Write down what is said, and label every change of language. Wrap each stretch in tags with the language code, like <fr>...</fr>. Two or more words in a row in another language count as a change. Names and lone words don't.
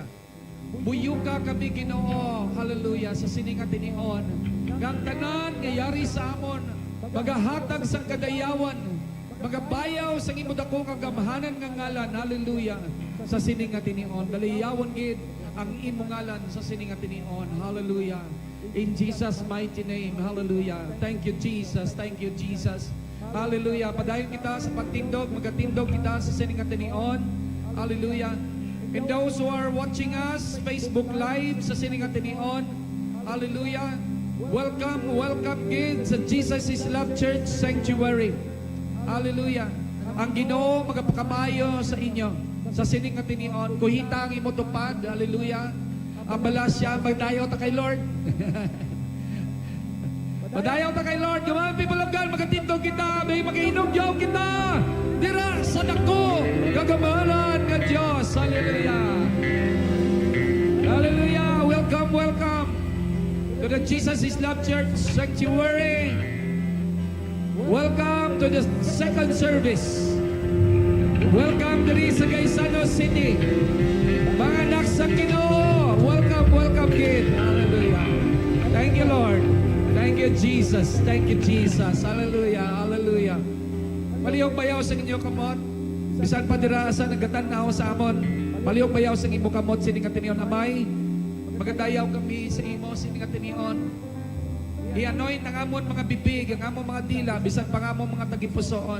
<hil>Buyuka kami Ginoo, hallelujah, sa sining nga tinion. Ang tanan nga yari sa amon, magahatag sa kadayawan, magabayaw sa imo dako nga gamhanan nga ngalan, hallelujah, sa sining nga tinion. Daliyawan gid ang imo ngalan sa sining nga tinion, hallelujah.</hil> <en>In Jesus' mighty name, hallelujah. Thank you Jesus, thank you Jesus. Hallelujah.</en> <hil>Padayon kita sa pagtindog, magatindog kita sa sining nga tinion.</hil> <en>Hallelujah. And those who are watching us, Facebook Live</en> <hil>sa sining nga tinion.</hil> <en>Hallelujah. Welcome, welcome kids sa Jesus is Love Church Sanctuary. Hallelujah.</en> <hil>Ang Ginoo magapakamayo sa inyo sa sining nga tinion. Kuhita ang imo tupad. Hallelujah. Abala siya, magdayo ta kay Lord. Padayaw ta kay Lord.</hil> <en>Come on, people of God,</en> <hil>magatindog kita. May mag-iinugyaw kita. Dira sa dako, gagamalan ng Dios. Hallelujah. Hallelujah.</hil> <en>Welcome, welcome to the Jesus is Love Church Sanctuary. Welcome to the second service. Welcome to the Hiligaynon City.</en> <hil>Mga anak sa Ginoo.</hil> <en>Welcome, welcome kid. Hallelujah. Thank you, Lord. Thank you, Jesus. Thank you, Jesus. Hallelujah. Hallelujah.</en> <hil>Palihog bayaw sa inyo kamot. Bisan pa dira sa nagatanaw sa amon. Palihog bayaw sa imo kamot sining nga tinion amay. Magadayaw kami sa imo sining nga tinion. I-anoint ang amon mga bibig, ang amon mga dila, bisan pa nga amon mga tagipusoon.</hil>